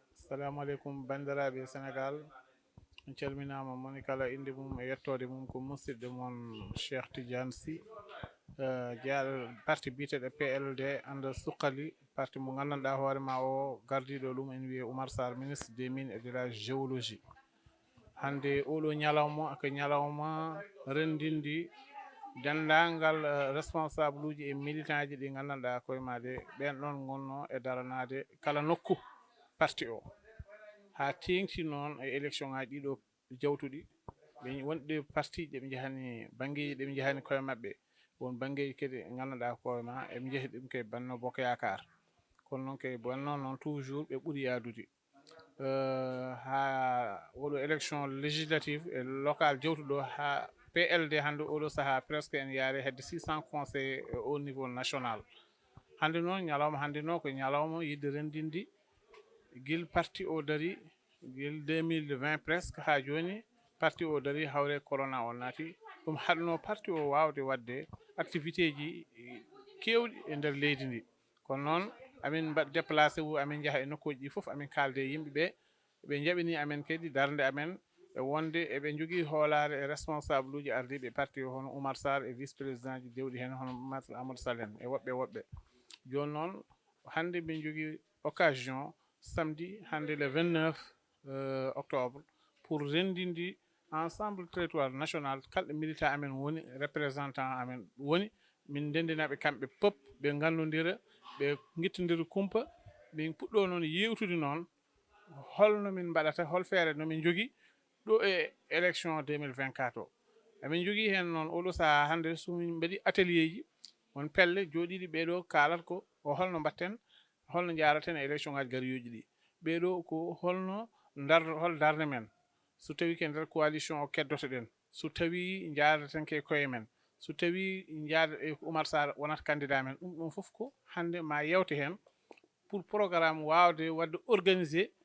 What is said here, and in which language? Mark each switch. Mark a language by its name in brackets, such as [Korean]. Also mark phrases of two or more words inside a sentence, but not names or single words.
[Arabic] Assalamu alaikum [Fula] bandiraɓe Sénégal. On calminama moni kala inde mum e yettode mum ko musidɗo mon Cheikh Tidiane Sy, jeyaɗo parti biteɗo PLD anda suqali parti mo gandanɗa hoorema o gardiɗo ɗum en wiye Oumar Sarr, [French] ministre des mines et de la géologie. [Fula] Hande oɗo ñalawma ko ñalawma rendindi dendagal responsable uji e militant ji ɗi gandanɗa koye made ɓen ɗon gonno e daranade kala nokku parti o ha tengti noon e élection ngaji ɗiɗo jawtuɗi ɓe wonɗe parti ɗe ɓe jahani banggueji ɗe ɓe jahani koye mabɓe won banggueji kadi gandanɗa koye ma eɓe jeehi ɗum ke Benno Bokk Yakar, kono noon ke Benno noon toujours ɓe ɓuuri yadude ha oɗo [French] élection législative et local [Fula] jawtuɗo ha PLD hande oɗo saaha presque en yaare hedde 600 [French] conseillers au niveau national. [Fula] Hande noon ñalawma hande noon ko ñalawma yidde rendinde guil parti o daari guil 2020 presque ha joni parti o daari hawre corona o naati ɗum haɗno parti o wawde wadde activité ji kewɗi e nder leydi ndi. Kono noon amin mbaɗ déplacé wu amin jaaha e nokkuji ɗi foof amin kalde e yimɓeɓe ɓe jaɓini amen kadi darde amen e wonde eɓe jogui hoolare e responsable uji ardiɓe parti o hono Oumar Sarr e [French] vice président [Fula] ji dewɗi hen hono Maître Amadou Sall en e woɓɓe joni noon hande min jogui occasion samedi hande [French] le 29 octobre pour [Fula] rendindi [French] ensemble territoire national [Fula] kalɗo militant amen woni représentant amen woni min dendinaɓe kamɓe pop ɓe gandodira ɓe guittodira kumpa min puɗɗo noon yewtude noon holno min mbaɗata hol feere nomin jogui ɗo e élection 2024 o. Emin jogui hen noon oɗo saaha hande somin mbaɗi atelier ji won pelle joɗiɗi ɓeɗo kalat ko o holno mbatten holno jaraten e élection ngaji gariyoji ɗi ɓeɗo ko holno hol darde men so tawi ke nder coalition o keddoto ɗen so tawi jadaten ke koye men so tawi jaada e Oumar Sarr wonata candidat men ɗum ɗon foof ko hande ma yewte hen [French] pour programme [Fula] wawde wadde organiser